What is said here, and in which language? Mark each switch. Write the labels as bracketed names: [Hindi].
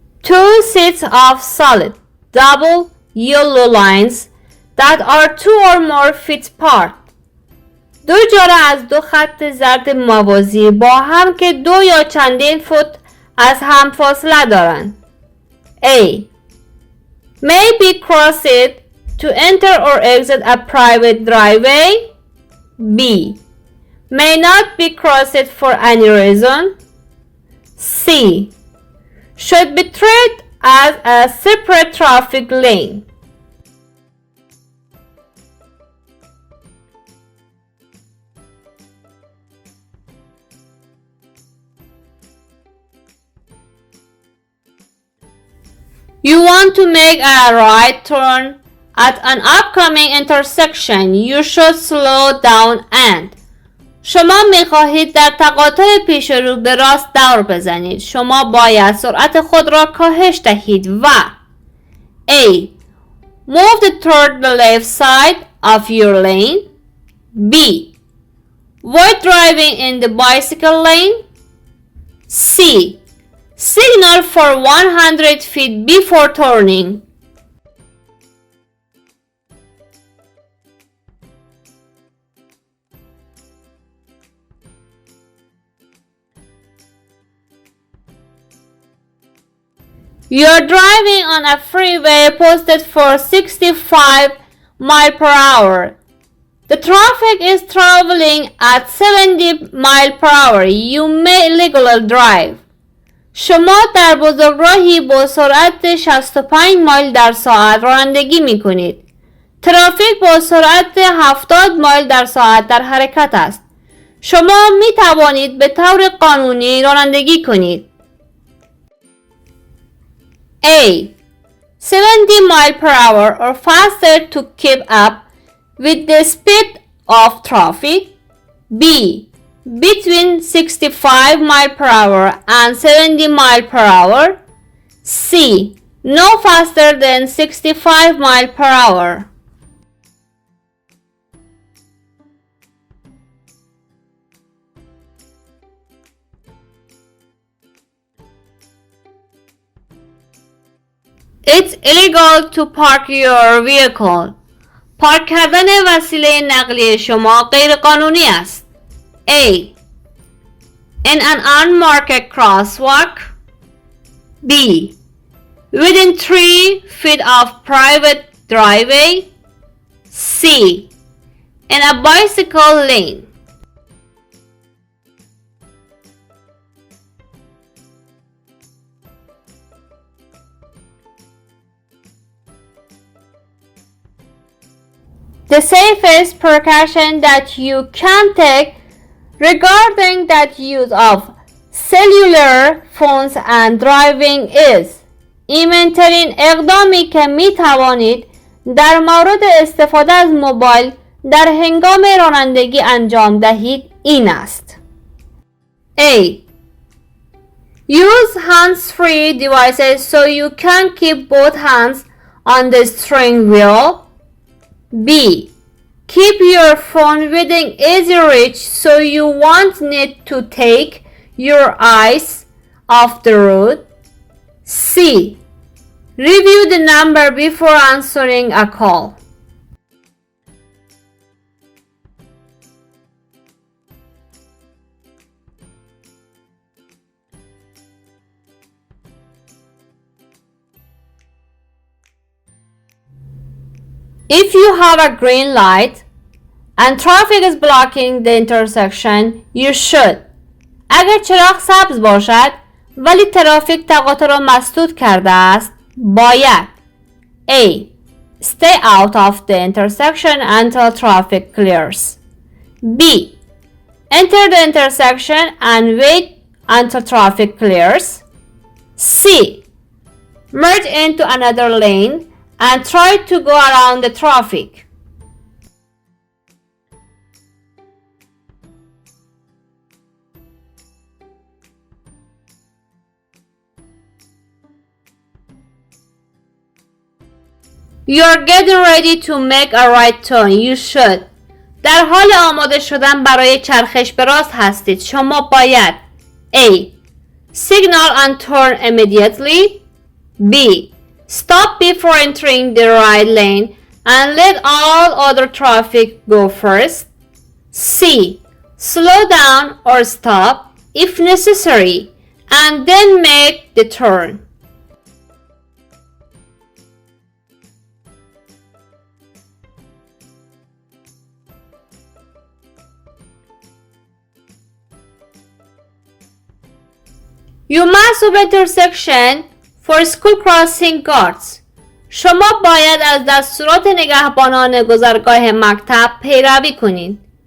[English] Two sets of solid, double, yellow lines that are 2 or more feet apart. [Persian] دو جاره از دو خط زرد موازی با هم که 2 یا چندین فوت از هم فاصله دارند. [English] A. May be crossed to enter or exit a private driveway. B. May not be crossed for any reason. C. Should be treated as a separate traffic lane. You want to make a right turn at an upcoming intersection. You should slow down and. [Persian] شما می‌خواهید در تقاطع پیش رو به راست دور بزنید. شما باید سرعت خود را کاهش دهید و A. [English] Move toward the left side of your lane. B. Avoid driving in the bicycle lane. C. Signal for 100 feet before turning. You're driving on a freeway posted for 65 miles per hour. The traffic is traveling at 70 miles per hour. You may illegally drive. [Persian] شما در بزرگراهی با سرعت 65 مایل در ساعت رانندگی می کنید. ترافیک با سرعت 70 مایل در ساعت در حرکت است. شما می توانید به طور قانونی رانندگی کنید. [English] A. 70 miles per hour or faster to keep up with the speed of traffic. B. Between 65 miles per hour and 70 miles per hour. C. No faster than 65 miles per hour. It's illegal to park your vehicle. [Persian] پارک کردن وسیله نقلیه شما غیر قانونی است. [English] A. In an unmarked crosswalk. B. Within 3 feet of private driveway. C. In a bicycle lane. The safest precaution that you can take regarding that use of cellular phones and driving is. [Persian] ایمن‌ترین اقدامی که می توانید در مورد استفاده از موبایل در هنگام رانندگی انجام دهید این است. [English] A. Use hands-free devices so you can keep both hands on the steering wheel. B. Keep your phone within easy reach so you won't need to take your eyes off the road. C. Review the number before answering a call. If you have a green light and traffic is blocking the intersection, you should. [Persian] اگر چراغ سبز باشد ولی ترافیک تقاطع را مسدود کرده است، باید A. [English] Stay out of the intersection until traffic clears. B. Enter the intersection and wait until traffic clears. C. merge into another lane, and try to go around the traffic. You're getting ready to make a right turn. You should. [Persian] در حال آماده شدن برای چرخش به راست هستید. شما باید A. [English] Signal and turn immediately. B. Stop before entering the right lane and let all other traffic go first. C. Slow down or stop if necessary and then make the turn. You must stop intersection for school crossing guards. [Persian] شما باید از دستورات نگهبانان گذرگاه مکتب پیروی کنید.